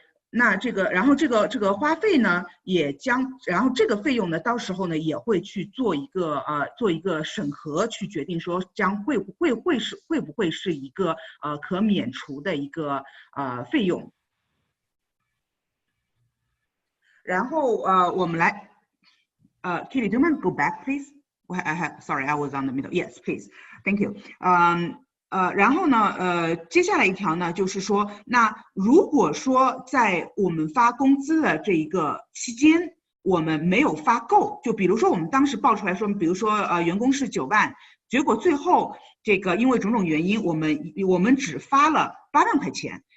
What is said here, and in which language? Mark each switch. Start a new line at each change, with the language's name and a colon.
Chinese: 然后这个花费呢，然后这个费用呢，到时候呢也会去做一个审核，去决定说会不会是一个可免除的一个费用。然后我们来
English: Kitty, do you mind go back, please? Sorry, I was on the middle. Yes, please. Thank you.
Chinese: 然后呢，接下来一条呢，就是说，那如果说在我们发工资的这一个期间，我们没有发够，就比如说我们当时报出来说，比如说员工是9万，结果最后这个因为种种原因，我们只发了8万块钱。